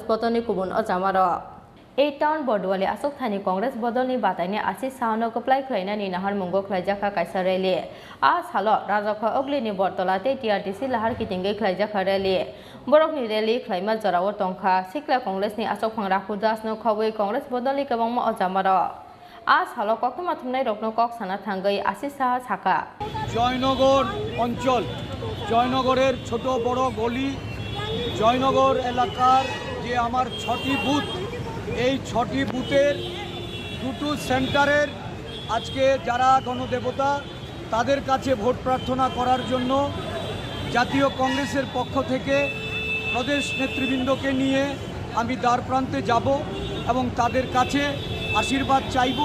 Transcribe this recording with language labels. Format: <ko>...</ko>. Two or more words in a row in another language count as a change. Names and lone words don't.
<trp>botoni kubun ajamaro 8 ton bordole asok thani congress bodoni bataine asi sa no koplai khlaina ni nahar mungo khlaijaka kaisa rally a salo raja kho ogli ni bortola te TRTC lahar kitingai khlaijaka rally Borok ni rally khlaima jarawo tongkha sikla congress ni asok phangra khudas no khawai congress bodoli kabangma ajamaro a salo koktoma thumnai rokno kok sana thangai asi sa saka</trp> <bn>জয়নগর অঞ্চল, জয়নগরের ছোট বড় গলি, জয়নগর এলাকার যে আমার 6টি বুথ, এই 6টি বুথের দুটো সেন্টারের আজকে যারা গণদেবতা তাদের কাছে ভোট প্রার্থনা করার জন্য জাতীয় কংগ্রেসের পক্ষ থেকে প্রদেশ নেতৃবৃন্দকে নিয়ে আমি দ্বার প্রান্তে যাব এবং তাদের কাছে আশীর্বাদ চাইব।</bn>